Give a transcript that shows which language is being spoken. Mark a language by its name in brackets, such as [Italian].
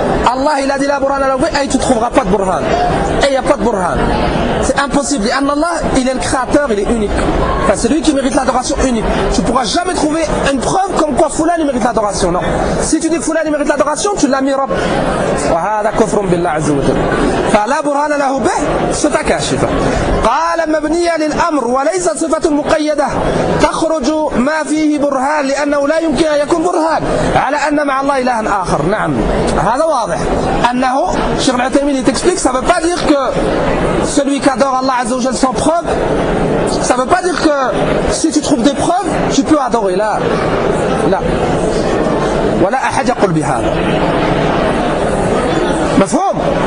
[French] Allah il a dit la burhan à la oubé, tu ne trouveras pas de burhan. Et il n'y a pas de burhan. C'est impossible. Et Allah, il est le créateur, il est unique. Enfin, c'est lui qui mérite l'adoration unique. Tu ne pourras jamais trouver une preuve comme quoi Fulan mérite l'adoration. Non. Si tu dis Fulan mérite l'adoration, tu l'as mis Rabb. [Arabic] Wa hada kufrun billah azza wa jalla. فلا برهان له به صفة كاشفة قال مبنية للأمر وليس صفة مقيدة تخرج ما فيه برهان لأنه لا يمكن أن يكون برهان على أن مع الله إلها آخر. نعم هذا واضح أنه شيخ العثيمين يتكسبيك [French] ça veut pas dire que celui qui adore Allah عز وجل sans preuve ça veut pas dire que si tu trouves des preuves tu peux adorer. [Arabic] لا لا ولا أحد يقول بهذا مفهوم.